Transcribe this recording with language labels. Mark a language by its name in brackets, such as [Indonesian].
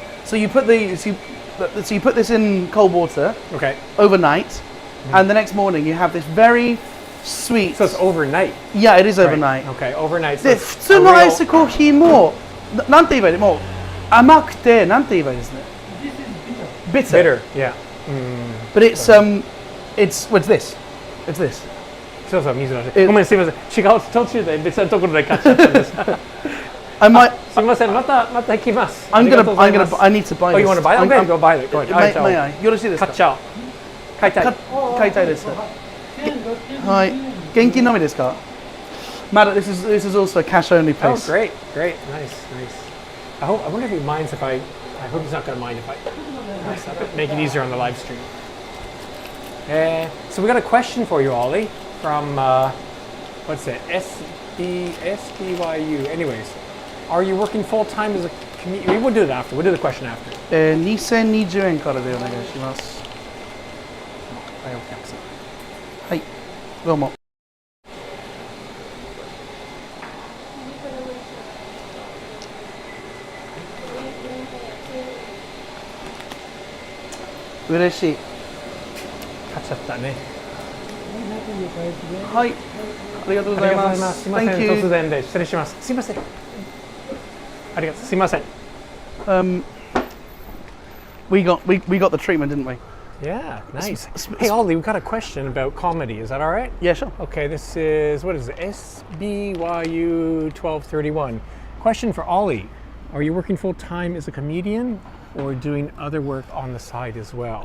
[English] So you put this in cold water overnight, and the next morning you have this very sweet. So it's overnight. Yeah, it is overnight. Okay, overnight. [Japanese] で、普通のアイスコーヒーもなんて言えばいい？もう甘くてなんて言えばいいですね。 [English] Bitter. Yeah. But it's what's this? It's this. [Japanese] そうそう、水出し。ごめん、すみません。違う途中で別のところで買っちゃったんです。 [English] I might. [Japanese] すみません。また行きます。 [English] I need to buy this. Oh, you want to buy it? Okay, go buy it. Go ahead. May I? [Japanese] よろしいですか？買っちゃおう。買いたい。買いたいです。はい。現金のみですか？ [English] まだ this is also a cash only place. Oh, great, nice. I wonder if he minds if I hope he's not going to mind if I make it easier on the live stream. So we got a question for you, Ollie, from what's it? SBYU. Anyways, are you working full time as a comedian? We'll do that after. We'll do the question after. [Japanese] 2020円からでお願いします。はい、どうも。嬉しい。買っちゃったね。はい、ありがとうございます。すみません、突然で失礼します。すみません。ありがとう。すみません。 [English] We got the treatment, didn't we? Yeah, nice. Hey, Ollie, we've got a question about comedy. Is that all right? Yeah, sure. Okay, this is, what is it? SBYU 1231. Question for Ollie. Are you working full-time as a comedian or doing other work on the side as well?